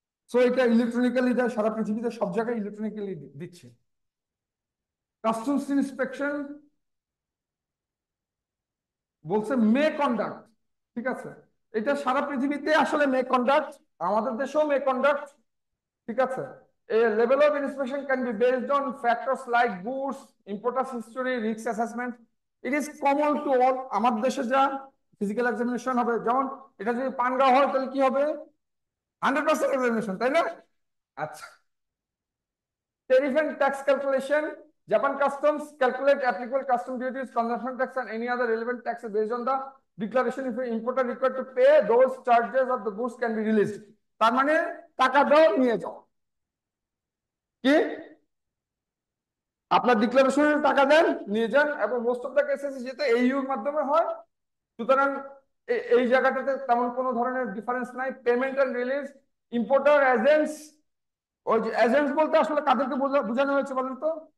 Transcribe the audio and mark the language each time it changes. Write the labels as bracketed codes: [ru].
[bn] So এটা electronically দেয়, সারা পৃথিবীতে সব জায়গায় ইলেকট্রনিক্যালি দিচ্ছে। কাস্টমস ইন্সপেকশন, বলছে মে কন্ডাক্ট, ঠিক আছে, এটা সারা পৃথিবীতে আসলে মে কন্ডাক্ট, আমাদের দেশেও মে কন্ডাক্ট, ঠিক আছে। [en] A level of inspection can be based on factors like goods, importers history, risk assessment. It is common to all. [bn] আমার দেশে যা ফিজিক্যাল এক্সামিনেশন হবে, যেমন এটা যদি পানগাঁও হয় তাহলে কি হবে, 100% এক্সামিনেশন, তাই না? [en] আচ্ছা, tariff and tax calculation. Japan Customs calculate applicable custom duties, consumption tax, and any other relevant taxes based on the declaration. If an importer required to pay those charges of the goods can be released. [bn] তার মানে টাকা দাও নিয়ে যাও, কি আপনার ডিক্লারেশনের টাকা দেন নিয়ে যান, এবং মোস্ট অফ দ্য কেসেস যেটা এইউর মাধ্যমে হয়, সুতরাং এই জায়গাটাতে তেমন কোনো ধরনের ডিফারেন্স নাই। Payment and release, importer agents, ওই যে এজেন্টস বলতে আসলে কাদেরকে বোঝানো হয়েছে বলেন তো?